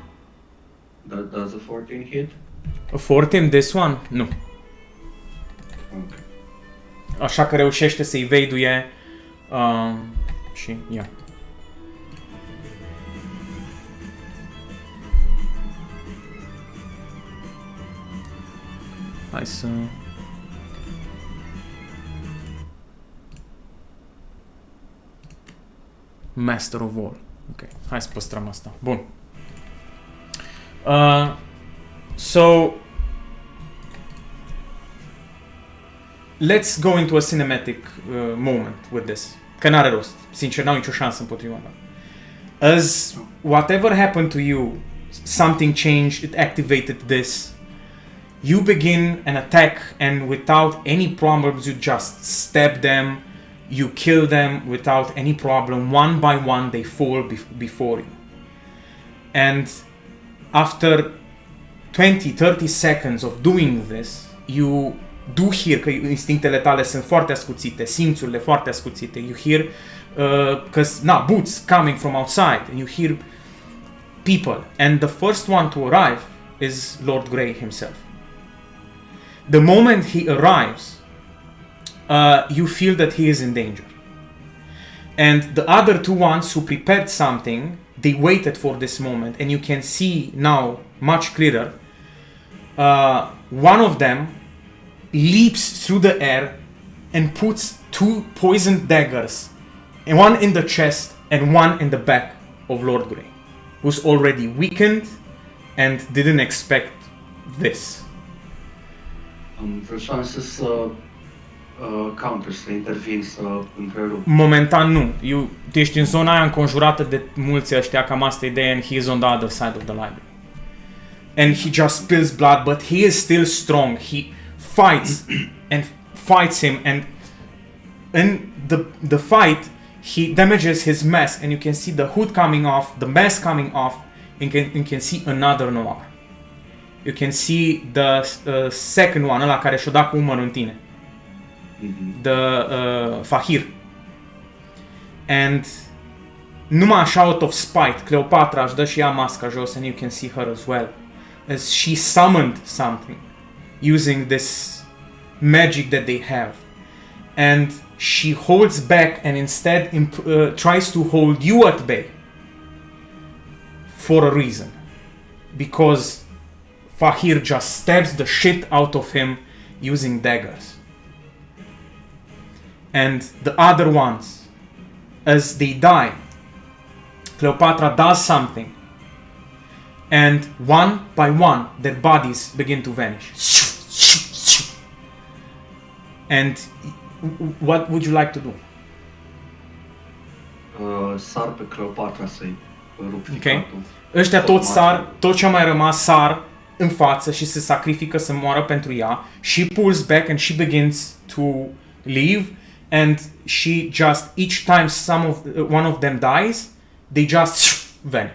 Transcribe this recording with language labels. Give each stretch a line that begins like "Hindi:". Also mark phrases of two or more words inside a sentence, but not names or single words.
English: Does a 14 hit? A 14, this one?
Romanian: Nu. așa că reușește să evade-uie și ia. Hai să...
English: Master of All.
Romanian: Ok, hai să păstrăm asta. Bun.
English: So... Let's go into a cinematic moment with this.
Romanian: Că n-are rost. Sincer, n-au nicio șansă împotriva mea.
English: As whatever happened to you, something changed, it activated this. You begin an attack and without any problems you just stab them, you kill them without any problem. One by one they fall before you. And after 20-30 seconds of doing this, you do hear
Romanian: că instinctele tale sunt foarte ascuțite, simțurile foarte ascuțite.
English: You hear boots coming from outside and you hear people. And the first one to arrive is Lord Grey himself. The moment he arrives, you feel that he is in danger. And the other two ones who prepared something, they waited for this moment, and you can see now much clearer. One of them leaps through the air and puts two poisoned daggers, one in the chest and one in the back of Lord Grey, who's already weakened and didn't expect this.
Romanian: Vreau șanse să counter, să intervin, să întrerup. Momentan nu. Tu ești în zona aia înconjurată de mulți ăștia, cam asta e ideea,
English: and he is on the other side of the library. And he just spills blood, but he is still strong. He fights and fights him, and in the fight, he damages his mask, and you can see the hood coming off, the mask coming off, and you can see another Noir. You can see the second one,
Romanian: ăla care și-o da cu umărul în tine.
English: The Fahir. And
Romanian: numai așa
English: out of spite,
Romanian: Cleopatra își dă și ea masca jos,
English: and you can see her as well. As she summoned something using this magic that they have. And she holds back and instead tries to hold you at bay. For a reason. Because Fahir just stabs the shit out of him using daggers. And the other ones, as they die, Cleopatra does something. And one by one, their bodies begin to vanish. And what would you like to do?
Romanian: Sar pe Cleopatra să-i rup
English: Okay.
Romanian: ficatul. Ăștia toți sar, tot ce a mai rămas sar în față și se sacrifică să moară pentru ea.
English: She pulls back and she begins to leave, and she just, each time one of them dies, they just vanish.